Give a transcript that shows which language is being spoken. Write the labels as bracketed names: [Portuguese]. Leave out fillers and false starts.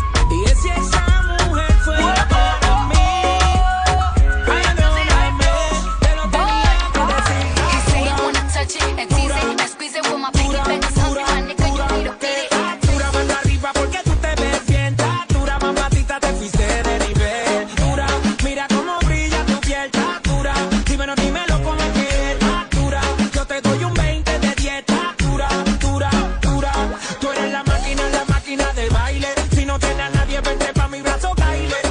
[Spanish] Y si esa mujer fuera para mí, perdóname, te lo tenía que decir. [English] You say you wanna touch it and tease it and squeeze it with my pinky fingers. Hungry, my nigga, you need to beat it. [Spanish] Dura mano arriba porque tú te ves bien. Dura mamacita, te fuiste de nivel. Dura, mira cómo brilla tu piel. Dura, dímelo cómo es que es. Dura, yo te doy un 20 de dieta. Dura, dura, dura. Tú eres la máquina de baile. Si no tienes a nadie, vente pa' mi brazo, baile.